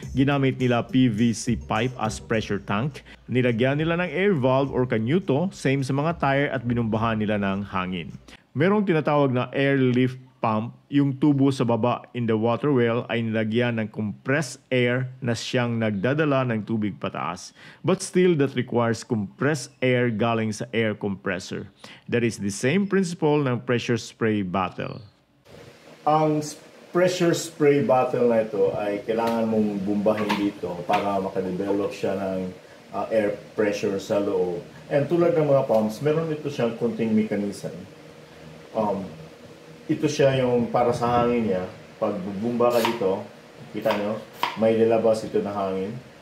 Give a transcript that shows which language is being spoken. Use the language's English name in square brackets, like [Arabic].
[Filipino] Ginamit nila PVC pipe as pressure tank. Nilagyan nila ng air valve or kanyuto, same sa mga tire at binumbahan nila ng hangin. Merong tinatawag na air lift pump. Yung tubo sa baba in the water well ay nilagyan ng compressed air na siyang nagdadala ng tubig pataas. [English] But still, that requires compressed air galing sa air compressor. That is the same principle ng pressure spray bottle. [Filipino] Ang pressure spray bottle na ito ay kailangan mong bumbahin dito para makadevelop siya ng air pressure sa loob. And tulad ng mga pumps, meron ito siyang konting mechanism. Ito siya yung para sa hangin niya. Pag bumba ka dito, kita nyo, may lalabas ito na hangin.